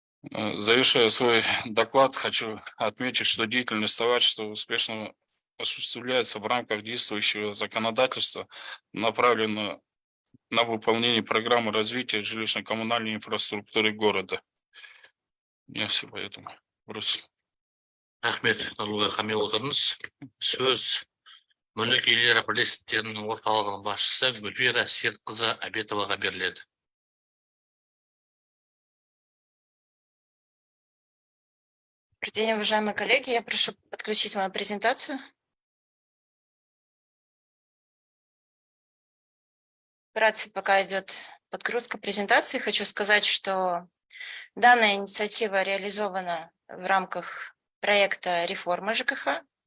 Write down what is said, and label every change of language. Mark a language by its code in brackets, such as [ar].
[ru] Завершая свой доклад, хочу отметить, что деятельность товарищества успешно осуществляется в рамках действующего законодательства, направленного на выполнение программы развития жилищно-коммунальной инфраструктуры города. Я все поэтому бросил. [kk] Рахмет, Нұрлыбай Хамилұлыңыз. Сөз Мүлік иелері бірлестіктерінің орталығының басшысы Гүлвира Серікқызы Абетоваға беріледі. [ru] Добрый день, уважаемые коллеги. Я прошу подключить мою презентацию. Вкратце, пока идет подгрузка презентации, хочу сказать, что данная инициатива реализована в рамках проекта реформы ЖКХ.